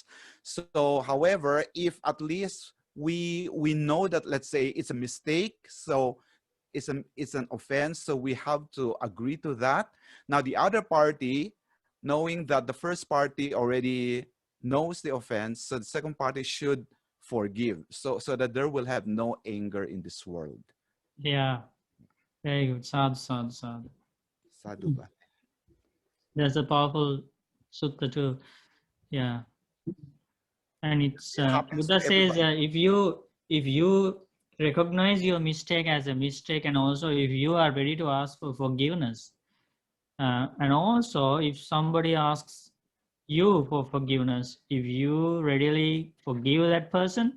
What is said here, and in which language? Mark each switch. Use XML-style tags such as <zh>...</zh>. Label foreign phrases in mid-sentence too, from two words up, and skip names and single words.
<en>So however, if at least we know that, let's say, it's a mistake, so it's an offense, so we have to agree to that. Now the other party, knowing that the first party already knows the offense, so the second party should forgive, so that there will have no anger in this world. Yeah, very good.</en> <pi>Sadhu, sadhu, sadhu. Sadhu Bhante.</pi> <en>That's a powerful sutta too. Yeah, and it's It happens Buddha to says everybody. if you recognize your mistake as a mistake, and also if you are ready to ask for forgiveness, and also if somebody asks you for forgiveness, if you readily forgive that person,</en>